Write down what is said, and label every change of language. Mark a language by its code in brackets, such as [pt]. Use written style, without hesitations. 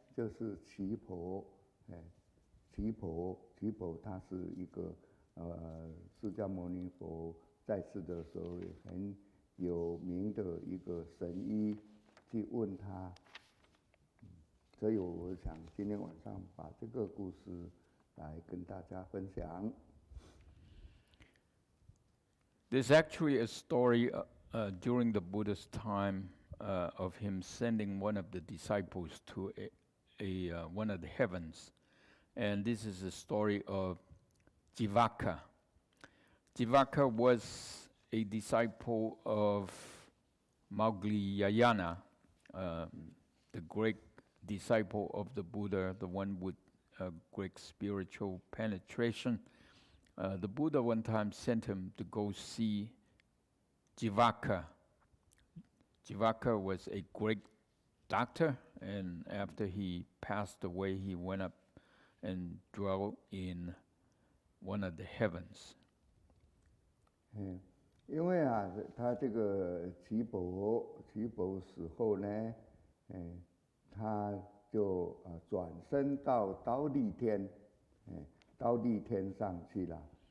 [zh] 就是奇婆，奇婆他是一个释迦牟尼佛在世的时候很有名的一个神医，去问他。所以我想今天晚上把这个故事来跟大家分享。 [en] There's actually a story during the Buddha's time of him sending one of the disciples to one of the heavens. And this is the story of Jivaka. Jivaka was a disciple of Maugliyayana, the great disciple of the Buddha, the one with great spiritual penetration. The Buddha one time sent him to go see Jivaka. Jivaka was a great doctor, and after he passed away, he went up and dwelt in one of the heavens. [zh] 因为他这个奇婆死后呢，他就转身到忉利天，忉利天上去了。